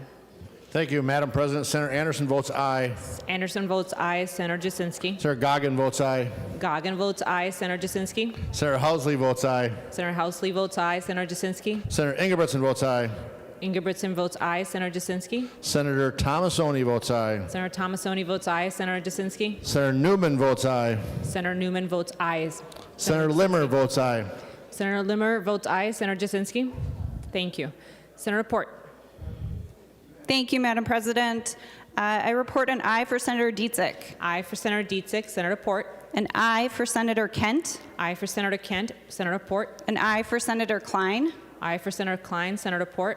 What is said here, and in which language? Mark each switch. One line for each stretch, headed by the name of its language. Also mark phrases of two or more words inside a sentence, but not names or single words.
English: Thank you, Madam President. Senator Anderson votes aye. Anderson votes aye. Senator Jasinski. Senator Goggin votes aye. Goggin votes aye. Senator Jasinski. Senator Housley votes aye. Senator Housley votes aye. Senator Jasinski. Senator Ingebrigtsen votes aye. Ingebrigtsen votes aye. Senator Jasinski. Senator Tomasoni votes aye. Senator Tomasoni votes aye. Senator Jasinski. Senator Newman votes aye. Senator Newman votes aye. Senator Limmer votes aye. Senator Limmer votes aye. Senator Jasinski. Thank you. Senator Report. Thank you, Madam President. I report an aye for Senator Dietzich, Aye for Senator Dietzich. Senator Report. an aye for Senator Kent, Aye for Senator Kent. Senator Report. an aye for Senator Klein, Aye for Senator Klein. Senator Report.